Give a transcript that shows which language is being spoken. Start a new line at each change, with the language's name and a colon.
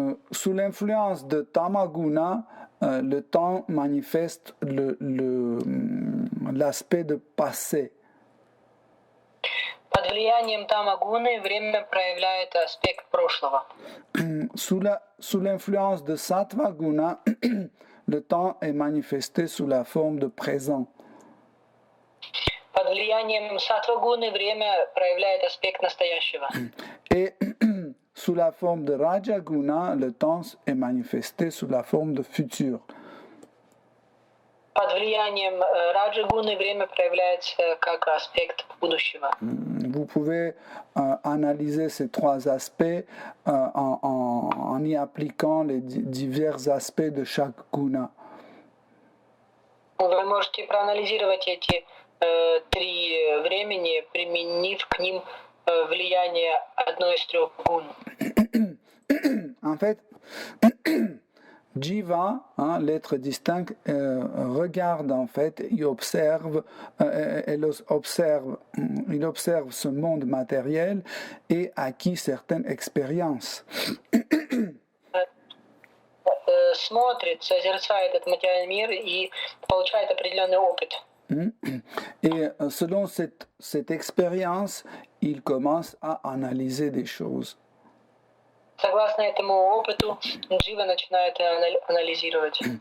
French: Sous l'influence de Tamaguna, le temps manifeste l'aspect de passé.
Russian: Под влиянием Тамагуны время проявляет аспект прошлого.
French: Sous l'influence de Sattvaguna, le temps est manifesté sous la forme de présent.
Russian: Под влиянием Саттвагуны время проявляет аспект настоящего.
French: Et sous la forme de Rajaguna, le temps est manifesté sous la forme de futur.
Russian: Под влиянием Раджагуны время проявляется как аспект будущего.
French: Vous pouvez analyser ces 3 aspects en y appliquant les divers aspects de chaque guna.
Russian: Вы можете проанализировать эти 3 времени, применив к ним влияние одной из 3 гун.
French: En fait, Jiva, l'être distinct, regarde en fait, il observe ce monde matériel et acquit certaines expériences.
Russian: Смотрит, созерцает этот материальный мир и получает определенный опыт.
French: Et selon cette expérience, il commence à analyser des choses.
Russian: Согласно этому опыту, Джива начинает анализировать.